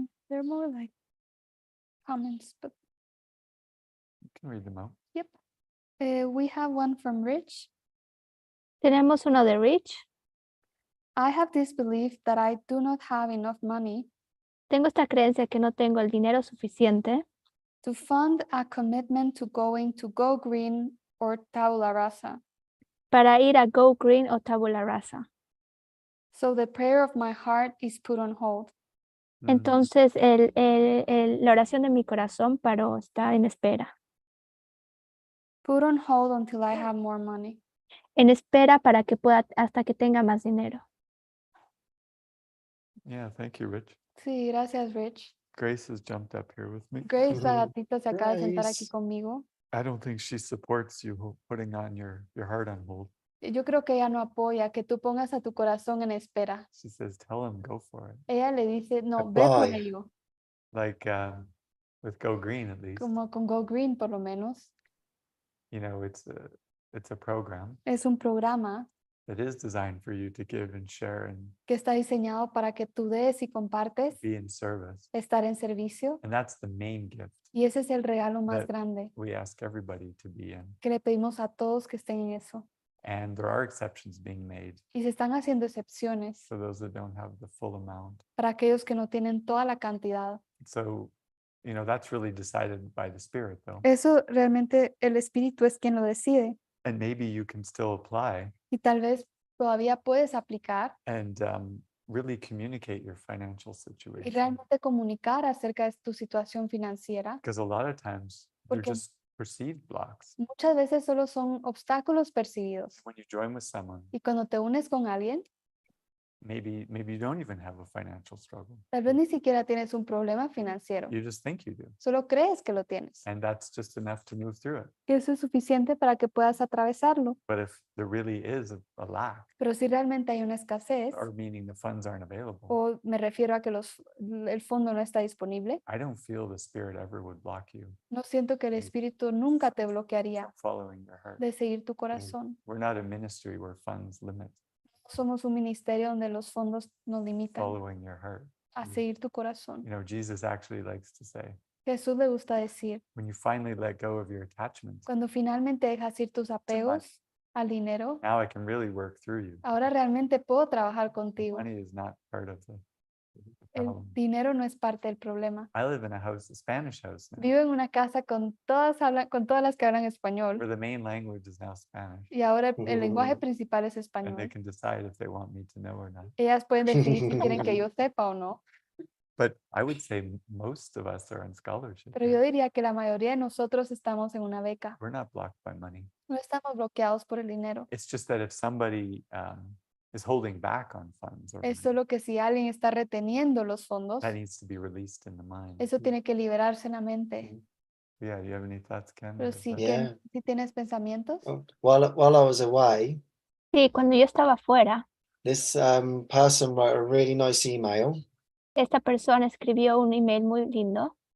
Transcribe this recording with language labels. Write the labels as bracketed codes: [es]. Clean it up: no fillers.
[en] They're more like comments, but You can read them out. yep. We have one from Rich. [es] Tenemos uno de Rich. [en] I have this belief that I do not have enough money [es] Tengo esta creencia que no tengo el dinero suficiente [en] to fund a commitment to going to Go Green or Tabula Rasa. [es] para ir a Go Green o Tabula Rasa. [en] So the prayer of my heart is put on hold. Mm. [es] Entonces la oración de mi corazón paró, está en espera. [en] Put on hold until I have more money. [es] En espera para que pueda, hasta que tenga más dinero. [en] Yeah, thank you, Rich. [es] Sí, gracias, Rich. [en] Grace has jumped up here with me. [es] Grace, la gatita, se acaba de sentar aquí [en] Grace. [es] conmigo. [en] I don't think she supports you putting on your heart on hold. [es] Yo creo que ella no apoya que tú pongas a tu corazón en espera. [en] She says, tell him, go for it. [es] Ella le dice, no, ve por [en] Apply. [es] ello. [en] Like with Go Green, at least. [es] Como con Go Green, por lo menos. [en] You know, it's a program [es] Es un programa [en] that is designed for you to give and share and [es] que está diseñado para que tú des y compartes, [en] be in service. [es] estar en servicio. [en] And that's the main gift [es] Y ese es el regalo más [en] That- [es] grande [en] we ask everybody to be in. [es] que le pedimos a todos que estén en eso. [en] And there are exceptions being made [es] Y se están haciendo excepciones [en] for those that don't have the full amount. [es] para aquellos que no tienen toda la cantidad. [en] So, you know, that's really decided by the Spirit, though. [es] Eso realmente el Espíritu es quien lo decide. [en] And maybe you can still apply [es] Y tal vez todavía puedes aplicar [en] and really communicate your financial [es] y [en] situation. [es] realmente comunicar acerca de tu situación financiera. [en] Because a lot of times they're [es] Porque- [en] just perceived blocks. [es] Muchas veces solo son obstáculos percibidos. [en] When you join with someone, [es] Y cuando te unes con alguien, [en] maybe you don't even have a financial struggle. [es] tal vez ni siquiera tienes un problema financiero. [en] You just think you do. [es] Solo crees que lo tienes. [en] And that's just enough to move through it. [es] Que eso es suficiente para que puedas atravesarlo. [en] But if there really is a lack, [es] Pero si realmente hay una escasez, [en] or meaning the funds aren't available, [es] o me refiero a que el fondo no está disponible, [en] I don't feel the Spirit ever would block you [es] no siento que el Espíritu nunca te bloquearía [en] from following your heart. [es] de seguir tu corazón. [en] We're not a ministry where funds limit [es] Somos un ministerio donde los fondos nos limitan [en] following your heart. [es] a seguir tu corazón. [en] You know, Jesus actually likes to say, [es] Jesús le gusta decir, [en] when you finally let go of your attachments, [es] cuando finalmente dejas ir tus apegos al dinero, [en] now I can really work through you. [es] ahora realmente puedo trabajar contigo. [en] Money is not part of the [es] El [en] problem. [es] dinero no es parte del problema. [en] I live in a house, a Spanish house now, [es] Vivo en una casa con todas las que hablan [en] where [es] español [en] the main language is now Spanish, [es] y ahora el lenguaje principal es [en] and they [es] español. [en] can decide if they want me to know or not. [es] Ellas pueden decidir si quieren que yo sepa o no, [en] But I would say most of us are on scholarship. [es] pero yo diría que la mayoría de nosotros estamos en una beca. [en] We're not blocked by money. [es] No estamos bloqueados por el dinero. [en] It's just that if somebody is holding back on funds, or [es] Es [en] money, [es] solo que si alguien está reteniendo los fondos, [en] that needs to be released in the mind. [es] eso tiene que liberarse en la mente. [en] Yeah, do you have any thoughts, Ken? [es] Pero [en] Or is [es] si, [en] that- Yeah. [es] si tienes pensamientos, [en] While I was away, [es] Sí, cuando yo estaba afuera, [en] this person wrote a really nice email. [es] esta persona escribió un email muy lindo